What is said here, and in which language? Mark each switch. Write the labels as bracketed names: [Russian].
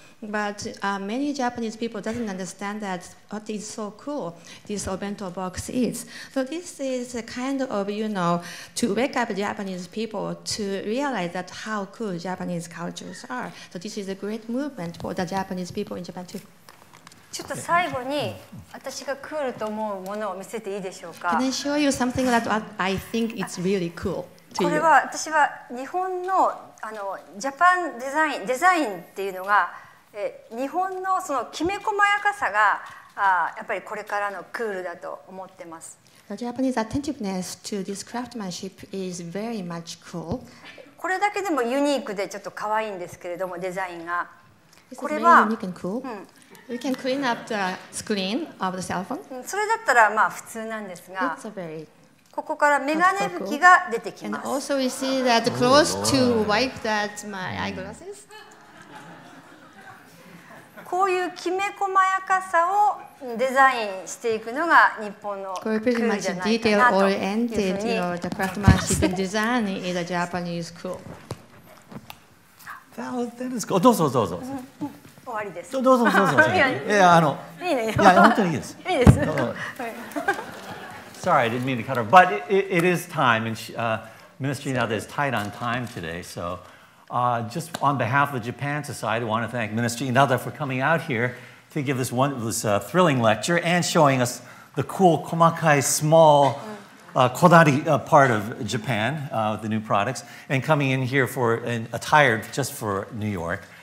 [English] But many Japanese people doesn't understand that what is so cool this obento box is. So this is a kind of, to wake up Japanese people to realize that how cool Japanese cultures are. So this is a great movement for the Japanese people in Japan too. [Japanese] ちょっと最後に私がクールと思うものを見せていいでしょうか。 [English] Can I show you something that I think it's really cool to you? [Japanese] これは私は日本のジャパンデザインっていうのが日本のそのきめ細やかさがやっぱりこれからのクールだと思ってます。 [English] The Japanese attentiveness to this craftsmanship is very much cool. [Japanese] これだけでもユニークでちょっと可愛いんですけれども、デザインが。これは [English] unique and cool. You can clean up the screen of the cell phone. [Japanese] それだったら普通なんですが、 [English] It's a very [Japanese] ここからメガネ拭きが出てきます。 [English] And also we see that close to wipe that my eyeglasses. [Japanese] こういうきめ細やかさをデザインしていくのが日本のクールじゃないかなというふうに。 [English] The craftsmanship and design is a Japanese cool. That is cool. [Japanese] どうぞ。終わりです。どうぞ。いや、本当にいいです。いいです。 [English] Sorry, I didn't mean to cut her, but it is time, and Ministry Inada is tight on time today, so just on behalf of the Japan Society, I want to thank Ministry Inada for coming out here to give this thrilling lecture and showing us the cool komakai small kodari part of Japan with the new products, and coming in here attired just for New York.